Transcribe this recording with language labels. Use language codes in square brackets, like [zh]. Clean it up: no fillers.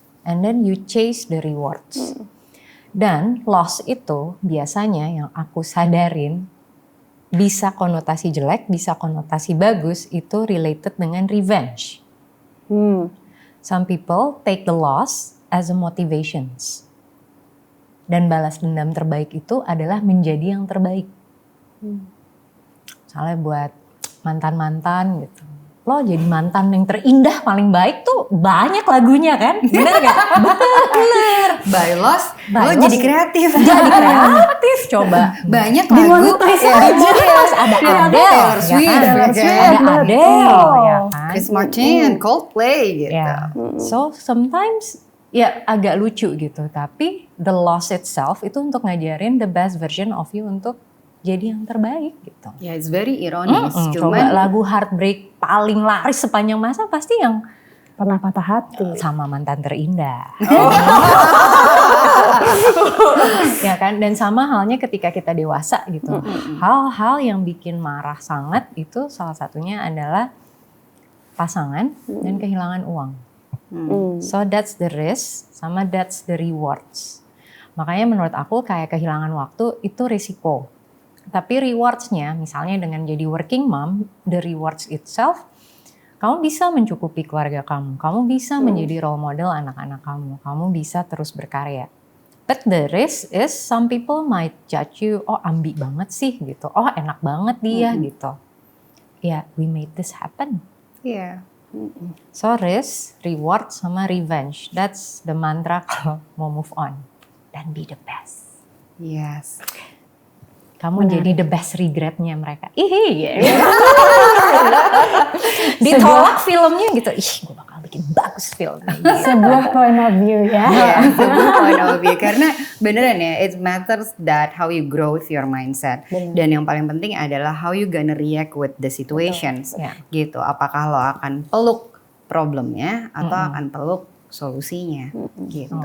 [en] And then you chase the rewards. [id] Dan loss itu biasanya yang aku sadarin bisa konotasi jelek, bisa konotasi bagus, itu related dengan revenge. [en] Some people take the loss as a motivations. [id] Dan balas dendam terbaik itu adalah menjadi yang terbaik. Misalnya buat mantan-mantan gitu. Lo jadi mantan yang terindah paling baik tuh banyak lagunya kan? Bener gak? Bener. [en] By loss, [id] lo jadi kreatif. Jadi kreatif coba. Banyak lagu. Ada Adele, ada Adele, ya kan? Chris Martin, Coldplay gitu. [en] Yeah. So sometimes [id] ya agak lucu gitu. Tapi [en] the loss itself [id] itu untuk ngajarin [en] the best version of you [id] untuk jadi yang terbaik gitu. [en] Ya, it's very ironis. [id] Coba lagu Heartbreak paling laris sepanjang masa pasti yang pernah patah hati sama mantan terindah. Ya kan, dan sama halnya ketika kita dewasa gitu. Hal-hal yang bikin marah sangat itu salah satunya adalah pasangan dan kehilangan uang. [en] So that's the risk sama that's the rewards. [id] Makanya menurut aku kayak kehilangan waktu itu risiko. Tapi rewards-nya, misalnya dengan jadi working mom, [en] the rewards itself, [id] kamu bisa mencukupi keluarga kamu, kamu bisa menjadi role model anak-anak kamu bisa terus berkarya. [en] But the risk is some people might judge you, [id] oh ambi banget sih gitu, oh enak banget dia gitu. [en] Ya, we made this happen. [id] Iya. [en] So risk, reward, sama revenge. That's the mantra [id] kalau mau [en] move on. [id] Dan [en] be the best. Yes. [id] Kamu jadi [en] the best [id] regretnya mereka. Ditolak filmnya gitu. Gue bakal bikin bagus film. Sebuah point of view ya. Sebuah point of view. Karena beneran ya, [en] it matters that how you grow with your mindset. [id] Bener. Dan yang paling penting adalah [en] how you gonna react with the situations. [id] Gitu. Apakah lo akan peluk problemnya atau akan peluk solusinya gitu.